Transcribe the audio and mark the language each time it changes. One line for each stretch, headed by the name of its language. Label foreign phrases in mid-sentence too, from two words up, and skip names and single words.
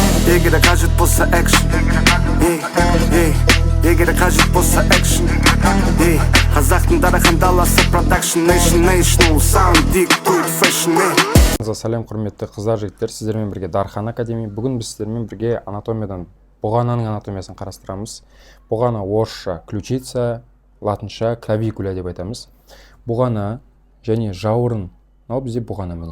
Kazakh: егер қажет болса экшн, егер қажет болса экшн. Қазақтың дарахан даласы продакшн,
English: national sound, dig to it fashion.
Kazakh: Сәлем құрметті қыздар, жігіттер, сіздермен бірге Дархан Академи. Бүгін біз сіздермен бірге анатомиядан бұғананың анатомиясын қарастырамыз. Бұғана орысша ключица, латынша клавикуля деп айтамыз. Бұғана және жауырын, мынау бізде бұғана міне.